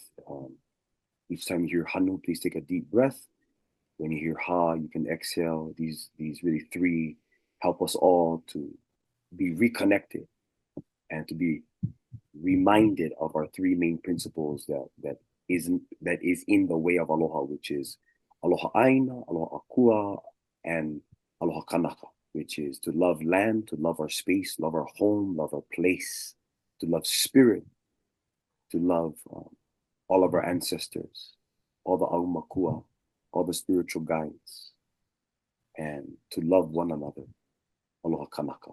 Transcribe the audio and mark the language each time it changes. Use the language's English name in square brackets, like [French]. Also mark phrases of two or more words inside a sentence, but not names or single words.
[English] Each time you hear Hanu, please take a deep breath. When you hear Ha, you can exhale. These really three help us all to be reconnected and to be reminded of our three main principles that is in the way of aloha, which is [Hawaiian] aloha aina, aloha akua, [English] and [Hawaiian] aloha kanaka, [English] which is to love land, to love our space, love our home, love our place, to love spirit, to love all of our ancestors, all the aumakua, all the spiritual guides, and to love one another, [Hawaiian] aloha kanaka.